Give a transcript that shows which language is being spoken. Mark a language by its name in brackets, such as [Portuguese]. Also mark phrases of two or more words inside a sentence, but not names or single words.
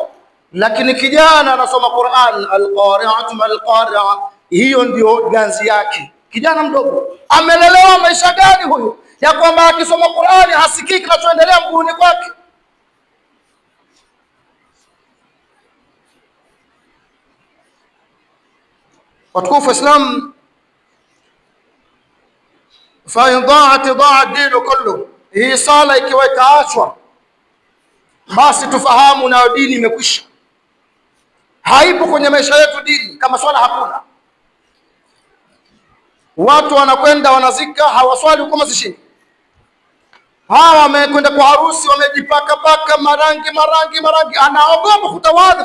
[Swahili] Lakini kijana anasoma Qur'an, [Arabic] القارعة ما القارعة, [Swahili] hiyo ndio ganzi yake. Kijana mdogo amelelewa maisha gani huyu, ya kwamba akisoma Qur'ani hasikii kinachoendelea mguuni kwake? Watukufu Islam, [Arabic] فإن ضاعت ضاع الدين كله, [Swahili] hii sala ikiwa itaachwa, basi tufahamu nayo dini imekwisha. Haipo kwenye maisha yetu dini, kama swala hakuna. Watu wanakwenda wanazika, hawaswali huko mazishini. Hawa wamekwenda kwa harusi, wamejipaka paka marangi, anaogopa kutawadha.